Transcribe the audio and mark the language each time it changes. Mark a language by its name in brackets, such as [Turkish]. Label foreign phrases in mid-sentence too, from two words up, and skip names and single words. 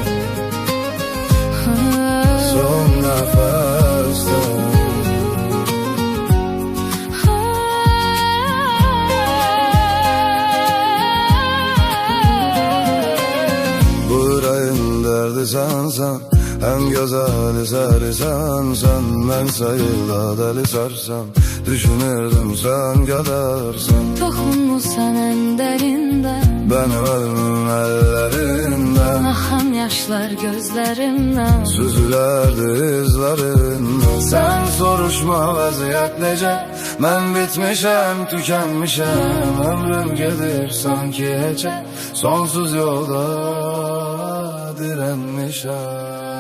[Azerbaijani] Son nəfəsdə. Bu ürəyin dərdi sənsən, [Turkish] en güzel eseri sensen. Ben sayılda deli sarsam, düşünürdüm sen kadarsan. Toxunmusan en derinden, benim ölümüm ellerinden. [Azerbaijani] Axan yaşlar gözlərimdən, [Turkish] süzülerdi izlerinden. Sen soruşma [Azerbaijani] vəziyyət necə, mən bitmişəm, tükenmişəm. Ömrüm gedir sanki heçə, sonsuz yolda direnmişəm.